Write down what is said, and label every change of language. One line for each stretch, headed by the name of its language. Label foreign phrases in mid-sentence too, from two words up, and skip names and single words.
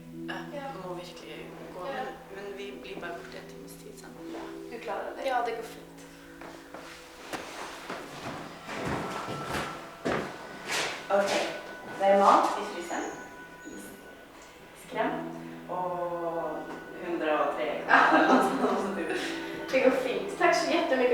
Norwegian: må virkelig gå. Men vi blir bare borte en times tid sammen. Ja. Du klarer det? Ja, det går fint. Ok, det er mat i frysen, iskrem og 103
Swedish: Det går fint. Tack så jättemycket.